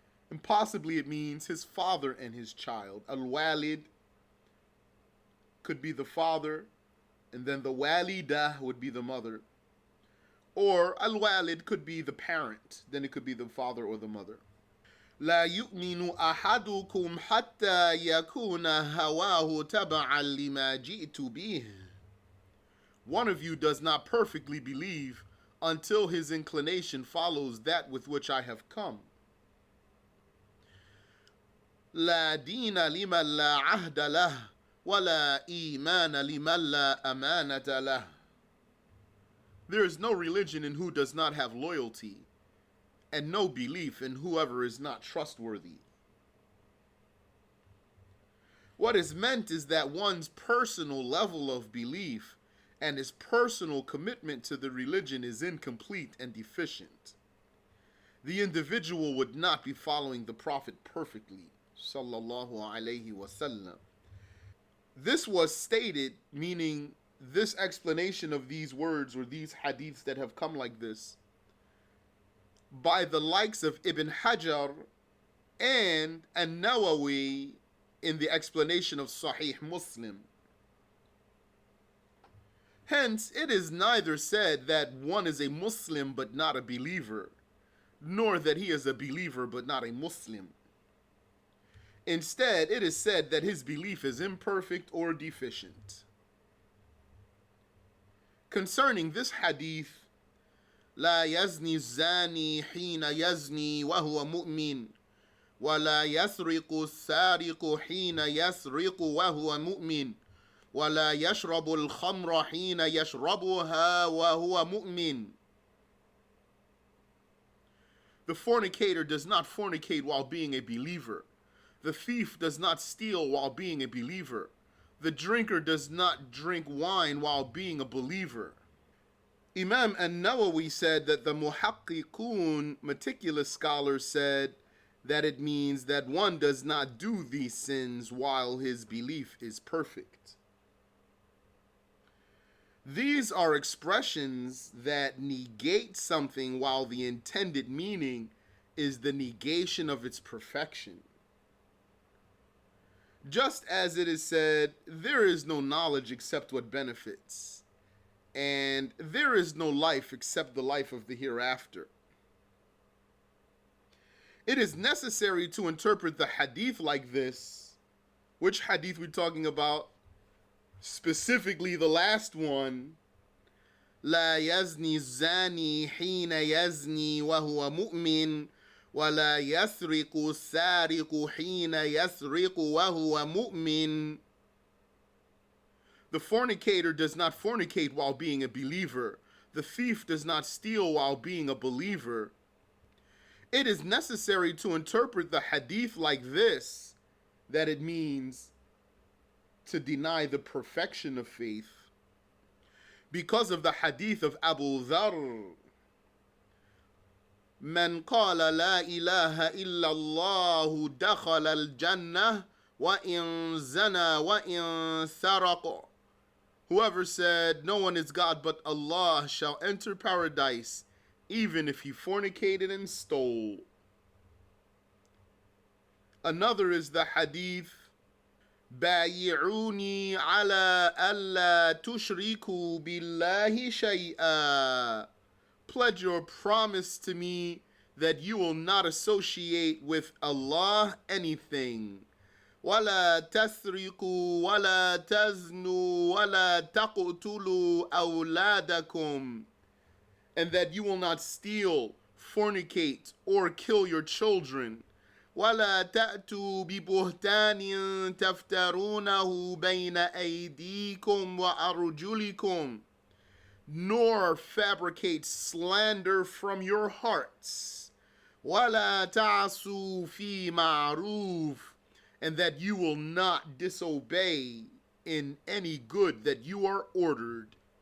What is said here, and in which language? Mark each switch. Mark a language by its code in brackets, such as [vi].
[en] And possibly it means his father and his child. Al-Walid could be the father, and then the Walidah would be the mother. Or Al-Walid could be the parent, then it could be the father or the mother. [ar] لا يؤمن أحدكم حتى يكون هواه تبعا لما جئت به. [en] One of you does not perfectly believe until his inclination follows that with which I have come. [ar] لا دين لمن لا عهد له ولا إيمان لمن لا أمانة له. [en] There is no religion in who does not have loyalty, and no belief in whoever is not trustworthy. What is meant is that one's personal level of belief and his personal commitment to the religion is incomplete and deficient. The individual would not be following the Prophet perfectly, sallallahu alaihi wasallam. This was stated, meaning this explanation of these words or these hadiths that have come like this, by the likes of Ibn Hajar and An-Nawawi in the explanation of Sahih Muslim. Hence, it is neither said that one is a Muslim but not a believer, nor that he is a believer but not a Muslim. Instead, it is said that his belief is imperfect or deficient. Concerning this hadith, [ar] لا يزني الزاني حين يزني وهو مؤمن ولا يسرق السارق حين يسرق وهو مؤمن ولا يشرب الخمر حين يشربها وهو مؤمن. [en] The fornicator does not fornicate while being a believer. The thief does not steal while being a believer. The drinker does not drink wine while being a believer. Imam An-Nawawi said that the muhaqqiqun, meticulous scholars, said that it means that one does not do these sins while his belief is perfect. These are expressions that negate something while the intended meaning is the negation of its perfection. Just as it is said, there is no knowledge except what benefits, and there is no life except the life of the hereafter. It is necessary to interpret the hadith like this. Which hadith we're talking about? Specifically the last one. [ar] لا يزني الزاني حين يزني وهو مؤمن ولا يسرق السارق حين يسرق وهو مؤمن. [en] The fornicator does not fornicate while being a believer. The thief does not steal while being a believer. It is necessary to interpret the hadith like this, that it means to deny the perfection of faith. Because of the hadith of Abu Dharr, [ar] من قال لا إله إلا الله دخل الجنة وإن زنى وإن سرق. [en] Whoever said, no one is God but Allah shall enter paradise, even if he fornicated and stole. Another is the hadith, [ar] بايعوني على ألا تشركوا بالله شيئا. [en] Pledge your promise to me that you will not associate with Allah anything. [ar] ولا تسرقوا ولا تزنوا ولا تقتلوا أولادكم. [en] And that you will not steal, fornicate, or kill your children. [ar] ولا تأتوا ببهتان تفترونه بين أيديكم وأرجلكم. [en] Nor fabricate slander from your hearts. [ar] ولا تعصوا في معروف. [en] And that you will not disobey in any good that you are ordered.